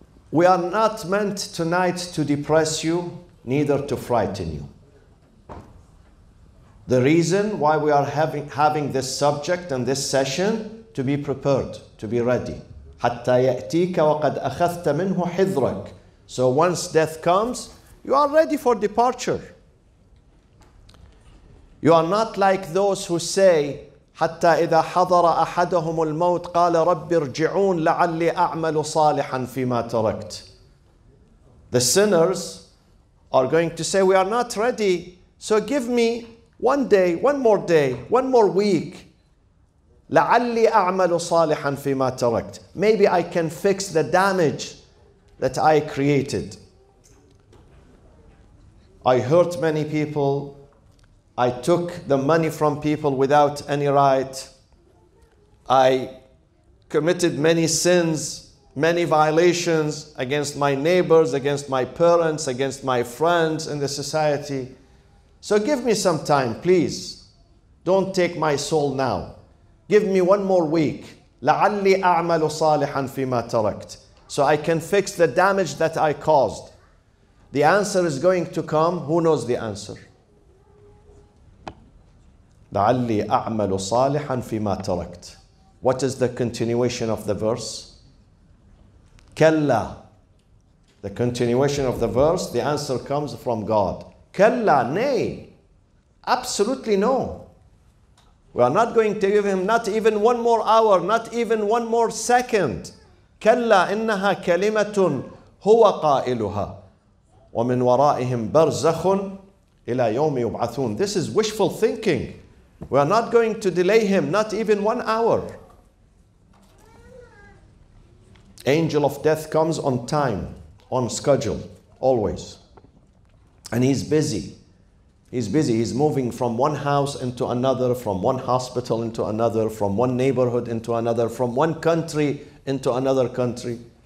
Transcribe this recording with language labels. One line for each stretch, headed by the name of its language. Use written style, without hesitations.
English: We are not meant tonight to depress you, neither to frighten you. The reason why we are having this subject and this session, to be prepared, to be ready.
Arabic: حتى يأتيك وقد أخذت منه حذرك.
English: So once death comes, you are ready for departure. You are not like those who say,
Arabic: حتى إذا حضر أحدهم الموت قال رب ارجعون لعلي أعمل صالحا فيما تركت.
English: The sinners are going to say, we are not ready, so give me one day, one more week.
Arabic: لعلي أعمل صالحا فيما تركت.
English: Maybe I can fix the damage that I created. I hurt many people. I took the money from people without any right. I committed many sins, many violations against my neighbors, against my parents, against my friends in the society. So give me some time, please. Don't take my soul now. Give me one more week.
Arabic: لعلي أعمل صالحا فيما تركت.
English: So I can fix the damage that I caused. The answer is going to come. Who knows the answer?
Arabic: لعلي أعمل صالحا فيما تركت.
English: What is the continuation of the verse?
Arabic: كلا.
English: The continuation of the verse, the answer comes from God. كلا, nay. Absolutely no. We are not going to give him not even one more hour, not even one more second.
Arabic: كلا إنها كلمة هو قائلها ومن ورائهم برزخ إلى يوم يبعثون.
English: This is wishful thinking. We are not going to delay him, not even 1 hour. Angel of death comes on time, on schedule, always. And he's busy. He's busy. He's moving from one house into another, from one hospital into another, from one neighborhood into another, from one country into another country.